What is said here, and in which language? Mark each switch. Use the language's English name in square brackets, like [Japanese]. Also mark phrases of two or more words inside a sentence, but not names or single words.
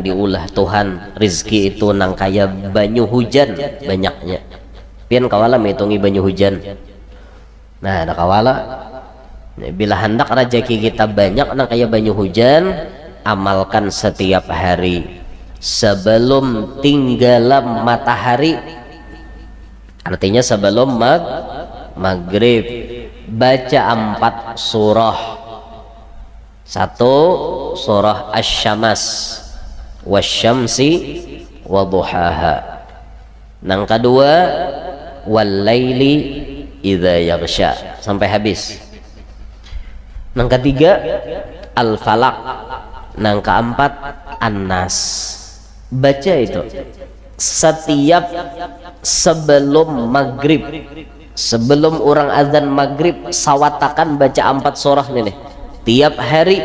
[Banjar] diulah Tuhan rezeki itu nang kaya banyu hujan banyaknya pian kawala menghitungi banyu hujan nah ada kawala bila hendak rezeki kita banyak nang kaya banyu hujan amalkan setiap hari sebelum tenggelam matahari artinya sebelum maghrib baca 4 surah. 1 surah asy-syams [Arabic] wasyamsi wadhuhaha [Banjar] nang kedua wal-laili [Arabic] idza yaghsha [Banjar] sampai habis nang ketiga al-falaq nang keempat an-nas baca itu setiap sebelum maghrib sebelum orang azan maghrib sawatakan baca 4 surah nih tiap hari.